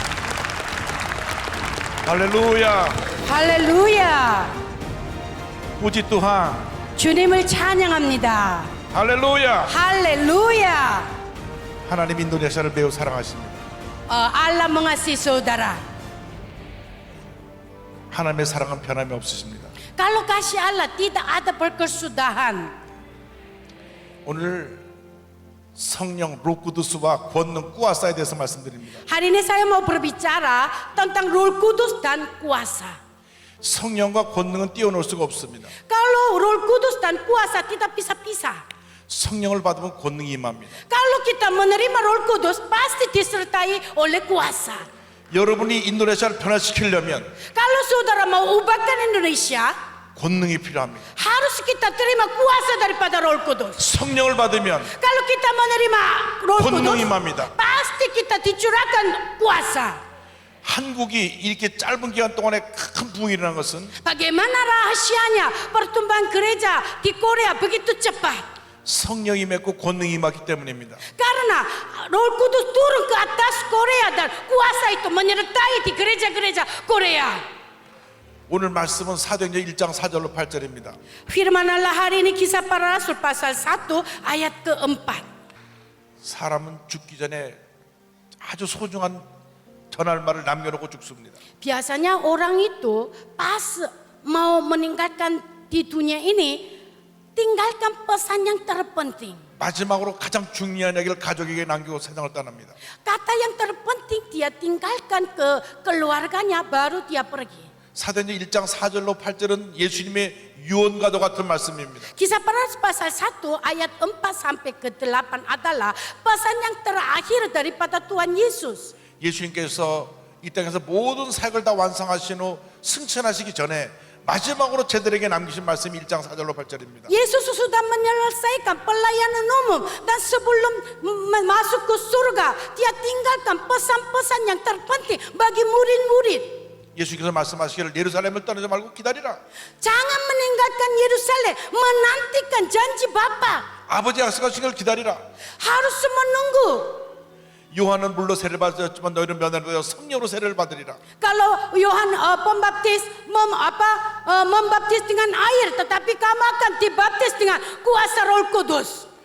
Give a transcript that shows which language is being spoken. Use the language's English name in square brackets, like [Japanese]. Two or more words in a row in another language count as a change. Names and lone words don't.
[Korean] 할렐루야. 할렐루야. [Indonesian] puji Tuhan. [Korean] 주님을 찬양합니다. 할렐루야. 할렐루야. 하나님 인도네시아를 매우 사랑하십니다. [Indonesian] Allah mengasihi saudara. [Korean] 하나님의 사랑은 변함이 없으십니다. [Indonesian] Kalau kasih Allah tidak ada perkesudahan. [Korean] 오늘 성령 로쿠두스와 권능 꾸아사에 대해서 말씀드립니다. [Indonesian] Hari ini saya mau berbicara tentang Roh Kudus dan kuasa. [Korean] 성령과 권능은 띄워놓을 수가 없습니다. [Indonesian] Kalau Roh Kudus dan kuasa tidak bisa pisah. [Korean] 성령을 받으면 권능이 임합니다. [Indonesian] Kalau kita menerima Roh Kudus pasti disertai oleh kuasa. [Korean] 여러분이 인도네시아를 변화시키려면 [Indonesian] Kalau saudara mau ubahkan Indonesia, [Korean] 권능이 필요합니다. [Indonesian] harus kita terima kuasa daripada Roh Kudus. [Korean] 성령을 받으면 [Indonesian] Kalau kita menerima Roh [Korean] 권능이 [Indonesian] Kudus, [Korean] 임합니다. [Indonesian] pasti kita dicurahkan kuasa. [Korean] 한국이 이렇게 짧은 기간 동안에 큰 부흥이 일어난 것은 [Indonesian] Bagaimana rahasianya pertumbuhan gereja di Korea begitu cepat? [Korean] 성령이 맺고 권능이 임하기 때문입니다. [Indonesian] Karena Roh Kudus turun ke atas Korea dan kuasa itu menyertai di gereja-gereja Korea. [Korean] 오늘 말씀은 사도행전 1장 4절로 8절입니다. [Indonesian] Firman Allah hari ini Kisah Para Rasul pasal 1 ayat ke-4. [Korean] 사람은 죽기 전에 아주 소중한 전할 말을 남겨놓고 죽습니다. [Indonesian] Biasanya orang itu pas mau meninggalkan di dunia ini tinggalkan pesan yang terpenting. [Korean] 마지막으로 가장 중요한 얘기를 가족에게 남기고 세상을 떠납니다. [Indonesian] Kata yang terpenting dia tinggalkan ke keluarganya baru dia pergi. [Korean] 사도행전 1장 4절로 8절은 예수님의 유언과도 같은 말씀입니다. [Indonesian] Kisah para Rasul pasal 1 ayat 4 sampai ke 8 adalah pesan yang terakhir daripada Tuhan Yesus. [Korean] 예수님께서 이 땅에서 모든 사역을 다 완성하신 후 승천하시기 전에 마지막으로 제들에게 남기신 말씀이 1장 4절로 8절입니다. [Indonesian] Yesus sudah menyelesaikan pelayanan umum dan sebelum masuk ke surga, dia tinggalkan pesan-pesan yang terpenting bagi murid-murid. [Korean] 예수님께서 말씀하시기를 예루살렘을 떠나지 말고 기다리라. [Indonesian] Jangan meninggalkan Yerusalem, menantikan janji Bapa. [Korean] 아버지 약속하신 걸 기다리라. [Indonesian] Harus menunggu. [Korean] 요한은 물로 세례를 받았지만 너희는 면허를 받아 성령으로 세례를 받으리라. [Indonesian] Kalau Yohan pembaptis membaptis dengan air, tetapi kamu akan dibaptis dengan kuasa Roh Kudus.